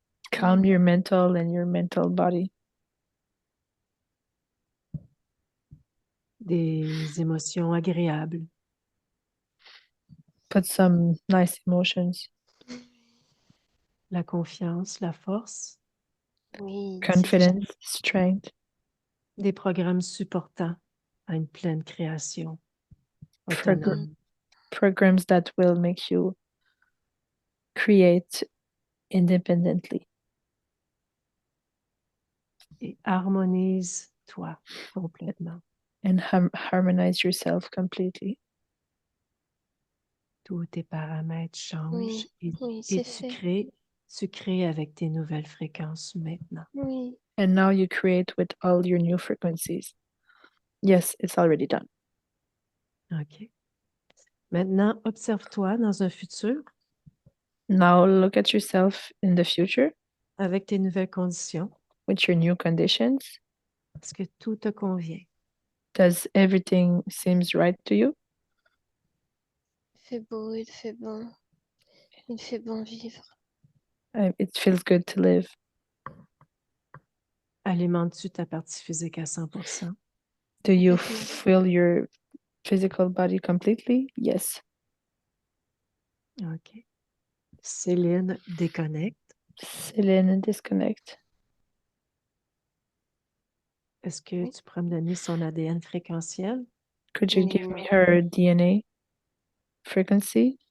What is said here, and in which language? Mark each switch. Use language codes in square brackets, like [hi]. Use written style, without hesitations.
[en] Calm your mental and your mental body. [fr] Des émotions agréables. [en] Put some nice emotions. [fr] La confiance, la force. Oui. [en] Confidence, strength. [fr] Des programmes supportants à une pleine création [en] Progr- [fr] autonome. [en] Programs that will make you create independently. [fr] Et harmonise-toi complètement. [en] And harmonize yourself completely. [fr] Tous tes paramètres changent Oui, et c'est fait. tu crées avec tes nouvelles fréquences maintenant. Oui. [en] And now you create with all your new frequencies. Yes, it's already done. OK. [fr] Maintenant, observe-toi dans un futur [en] Now look at yourself in the future [fr] avec tes nouvelles conditions. [en] with your new conditions. [fr] Est-ce que tout te convient? [en] Does everything seems right to you? [fr] Il fait beau, il fait bon. Il fait bon vivre. [en] It feels good to live. [fr] Alimentes-tu ta partie physique à 100%? [en] Do you [fr] Complètement. [en] feel your physical body completely? Yes. [fr] OK. Céline déconnecte. [en] Céline, disconnect. [fr] Est-ce que tu pourrais me donner son ADN fréquentiel? [en] Could you give me her DNA frequency?